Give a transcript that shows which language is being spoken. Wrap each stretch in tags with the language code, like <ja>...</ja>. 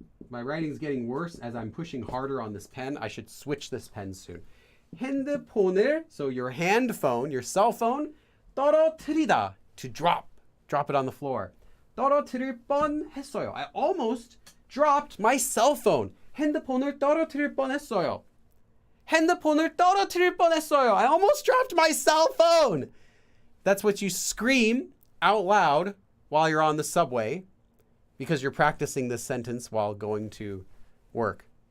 <en>My writing's getting worse as I'm pushing harder on this pen. I should switch this pen soon.</en> <ko>핸드폰을,</ko> <en>so your hand phone, your cell phone,</en> <ko>떨어뜨리다,</ko> <en>to drop it on the floor.</en> <ko>떨어뜨릴 뻔했어요.</ko> <en>I almost dropped my cell phone.</en> <ko>핸드폰을 떨어뜨릴 뻔했어요. 핸드폰을 떨어뜨릴 뻔했어요.</ko> <en>I almost dropped my cell phone. That's what you scream out loud while you're on the subway because you're practicing this sentence while going to work.</en>